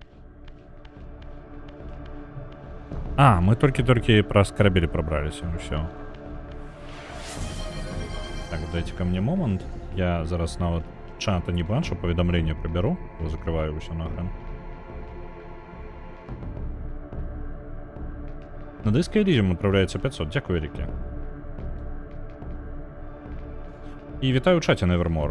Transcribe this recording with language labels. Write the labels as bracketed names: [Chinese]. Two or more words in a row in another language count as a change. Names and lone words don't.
[Belarusian] А, мы толькі праз карабель прабраліся, усё. [Russian] Так, дайте ко мне момент. [Belarusian] Я зараз нават чата не бачу, паведамленне прыбяру, закрываю ўсё нахрен. На дыск Элізіум адпраўляецца 500, дзякую вялікі. І вітаю ў чаце, Nevermore.